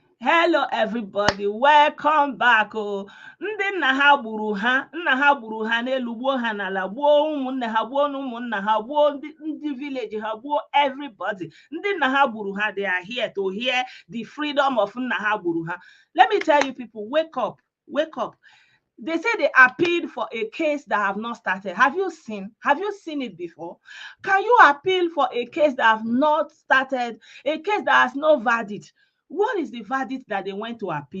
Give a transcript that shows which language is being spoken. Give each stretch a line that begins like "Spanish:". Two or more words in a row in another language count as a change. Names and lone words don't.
English: Hello everybody, welcome back.
Igbo: Oh, ndị nna ha gburu ha n'elu gbuo ha n'ala, gbuo ụmụnne ha, gbuo ụmụnna ha, gbuo ndị village ha, gbuo everybody. Ndị nna ha gburu ha,
English: they are here to hear the freedom of
Igbo: nna ha gburu ha.
English: Let me tell you people, wake up, wake up. They say they appealed for a case that have not started. Have you seen it before? Can you appeal for a case that have not started, a case that has no verdict? What is the verdict that they went to appeal?